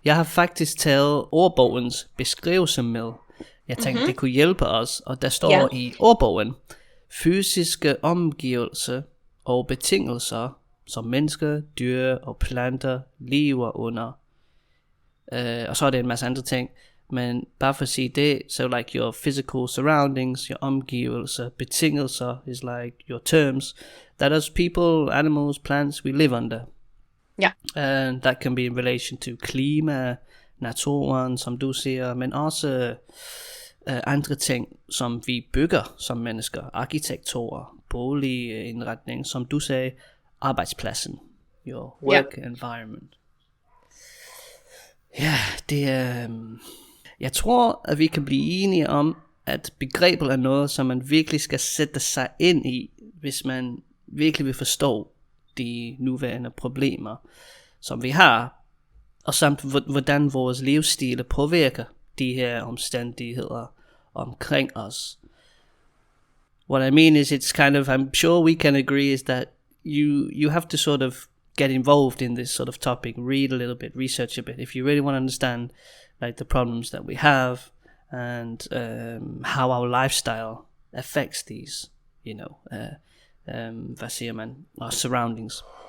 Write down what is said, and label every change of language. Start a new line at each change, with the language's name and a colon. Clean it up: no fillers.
Danish: Jeg har faktisk taget ordbogens beskrivelse med. Jeg tænkte, det kunne hjælpe os, og der står i ordbogen, fysiske omgivelser og betingelser, som mennesker, dyr og planter lever under. Og så er det en masse andre ting. Men bare for at sige det,
English: so like your physical surroundings, your
Danish: omgivelser, betingelser
English: is like your terms that as people, animals, plants, we live under.
Danish: Ja.
English: And that can be in relation to
Danish: klima, naturen, som du siger, men også andre ting, som vi bygger som mennesker, arkitekturer, boligindretning, som du sagde, arbejdspladsen,
English: your work environment.
Danish: Ja, det er... Jeg tror, at vi kan blive enige om, at begrebet er noget, som man virkelig skal sætte sig ind i, hvis man virkelig vil forstå de nuværende problemer, som vi har, og samt hvordan vores livsstil påvirker de her omstændigheder omkring os.
English: What I mean is, it's kind of, I'm sure we can agree, is that you have to sort of get involved in this sort of topic, read a little bit, research a bit, if you really want to understand like the problems that we have and how our lifestyle affects these,
Danish: hvad siger man,
English: our surroundings.